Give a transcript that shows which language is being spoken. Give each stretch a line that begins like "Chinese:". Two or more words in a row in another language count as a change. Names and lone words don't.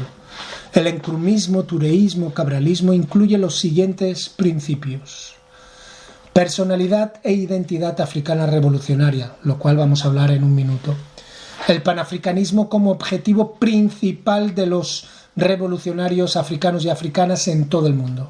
Spanish: El encrumismo, tureísmo, cabralismo incluye los siguientes principios: personalidad e identidad africana revolucionaria, lo cual vamos a hablar en un minuto. El panafricanismo como objetivo principal de los revolucionarios africanos y africanas en todo el mundo.